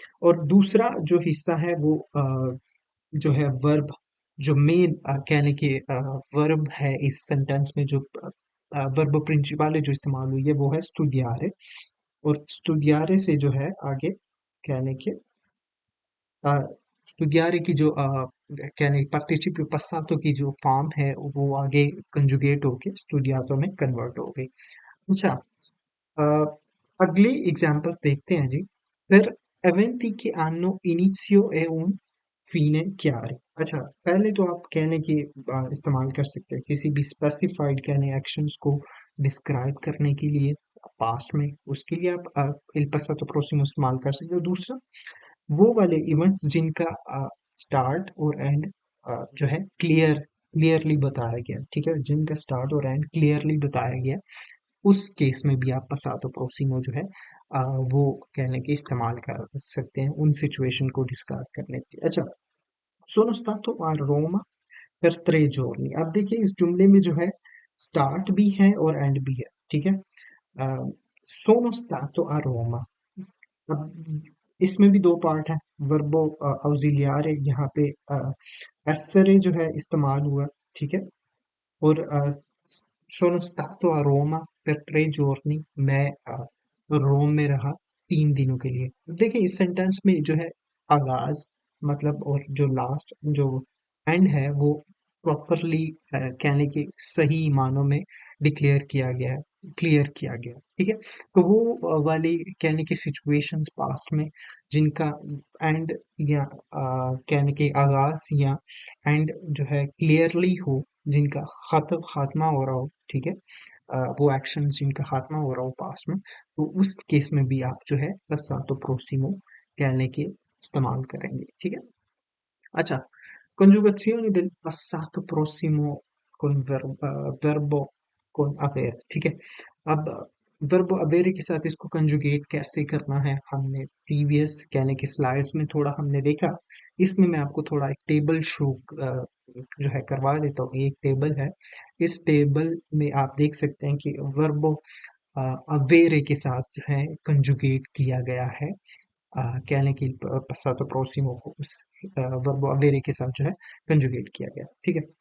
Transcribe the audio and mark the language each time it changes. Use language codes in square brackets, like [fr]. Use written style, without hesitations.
[hi] और दूसरा जो हिस्सा है वो जो है वर्ब, जो मेन कहने के वर्ब है इस सेंटेंस में, जो वर्ब प्रिंसिपल जो इस्तेमाल हुई है वो है studiare, और studiare से जो है आगे कहने के studiare की जो कहने पार्टिसिपल passato की जो फॉर्म है वो आगे कंजुगेट होके studiato में कन्वर्ट हो गई। अच्छा, अ, अगले एग्जाम्पल्स देखते हैं जी। [it] Per eventi che hanno inizio e un fine chiari। [hi] अच्छा, पहले तो आप कहने की इस्तेमाल कर सकते हैं किसी भी स्पेसिफाइड कहने एक्शंस को डिस्क्राइब करने के लिए पास्ट में, उसके लिए आप il passato prossimo इस्तेमाल कर सकते हो। दूसरा, वो वाले इवेंट्स जिनका स्टार्ट और एंड जो है क्लियरली बताया गया, ठीक है, जिनका स्टार्ट और एंड क्लियरली बताया गया, उस केस में भी आप passato prossimo जो है वो कहने के इस्तेमाल कर सकते हैं उन सिचुएशन को डिस्क्राइब करने के लिए। [it] अच्छा, sono stato a Roma per 3 giorni। [hi] अब देखिए इस जुमले में जो है स्टार्ट भी है और एंड भी है, ठीक है। [it] sono stato a Roma, [hi] अब इसमें भी दो पार्ट है। वर्बो ऑक्सिलियारे यहाँ पे एसरे जो है इस्तेमाल हुआ, ठीक है। और [it] sono stato a Roma per 3 giorni, [hi] मैं रोम में रहा 3 दिनों के लिए। देखिए इस सेंटेंस में जो है आगाज मतलब और जो लास्ट जो एंड है वो प्रॉपरली कहने के सही मानों में डिक्लेयर किया गया है, क्लियर किया गया है, ठीक है। तो वो वाली कहने की सिचुएशंस पास्ट में जिनका एंड या कहने के आगाज या एंड जो है क्लियरली हो, जिनका खात्मा हो रहा हो, ठीक है, वो एक्शन जिनका खात्मा हो रहा हो पास्ट में, तो उस केस में भी आप जो है passato prossimo कहने के इस्तेमाल करेंगे, ठीक है। [it] अच्छा, congiunzione del passato prossimo con verbo con avere, [hi] ठीक है। अब verbo avere के साथ इसको कंजुगेट कैसे करना है हमने प्रीवियस कहने के स्लाइड्स में थोड़ा हमने देखा। इसमें मैं आपको थोड़ा एक टेबल शो जो है करवा देता हूँ। ये एक टेबल है, इस टेबल में आप देख सकते हैं कि वर्बो अवेरे के साथ जो है कंजुगेट किया गया है, कहने की passato prossimo को उस वर्ब अवेरे के साथ जो है कंजुगेट किया गया, ठीक है।